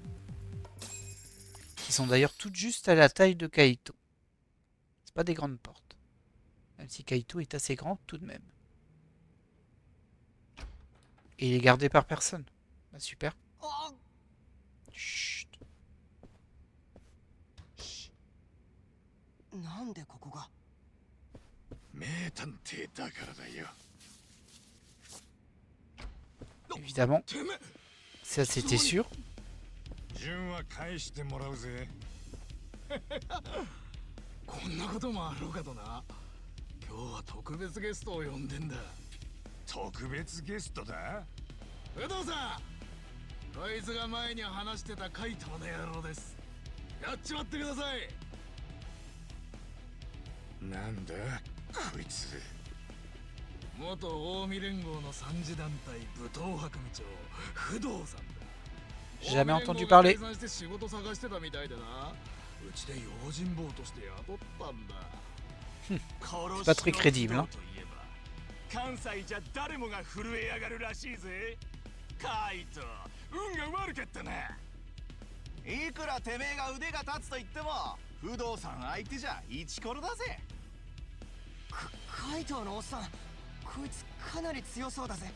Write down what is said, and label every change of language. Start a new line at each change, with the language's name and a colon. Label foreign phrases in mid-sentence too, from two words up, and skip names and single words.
French: Qui sont d'ailleurs toutes juste à la taille de Kaito. C'est pas des grandes portes. Même si Kaito est assez grand tout de même. Et il est gardé par personne. Bah, super. Chut.
Japanese: なんでここが名探偵だからだよ
French: évidemment. Ça, c'était sûr.
Japanese: 順は返してもらうぜ。こんなこともあろうかとな。今日は特別ゲストを呼んでんだ。特別ゲストだ。不動さん、こいつが前に話してたカイトの野郎です。やっちまってください。なんだこいつ。元近江連合の三次団体武闘博部長不動さんだ。
French: J'ai jamais entendu parler.
Japanese: 解散して仕事探してたみたいでな。うちで用心棒として雇ったんだ。
French: C'est pas très crédible, hein.
Japanese: 関西じゃ誰もが震え上がるらしいぜ。カイト、運が悪かったな。いくらてめえが腕が立つと言っても不動産相手じゃイチコロだぜ。カイトのおっさん、こいつかなり強そうだぜ。